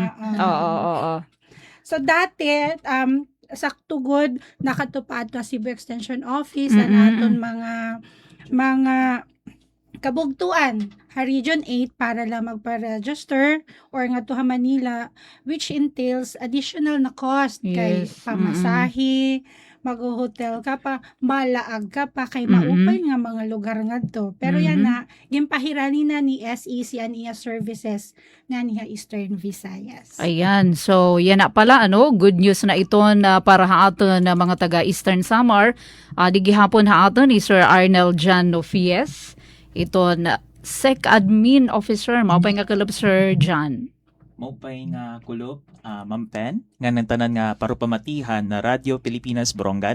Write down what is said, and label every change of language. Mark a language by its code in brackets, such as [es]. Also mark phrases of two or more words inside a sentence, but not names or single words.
[war] Oo. So dati, sakto good, nakatupad ka Cebu Extension Office Mm-mm. and aton mga kabugtuan ha Region 8 para lang magpa-register or nga to ha Manila, [en] which entails additional [war] na cost kay [en] Yes. [war] pamasahe, mag-hotel ka pa, malaag ka pa kay Mm-mm. maupay nga mga lugar nga to. Pero yan na, gimpahirani na ni SEC and ES Services nga niya Eastern Visayas. [tl] Ayan. So, yan na pala, [en] good news [tl] na ito na para haaton na mga taga Eastern Samar. [war] Di gihapon haaton ni Sir Arnel Jan Nofies. Ito na SEC Admin Officer. Maupay nga kalab, Sir Jan. Maupay nga kulop, Ma'am Pen, nga nantanan nga parupamatihan na Radio Pilipinas Borongan.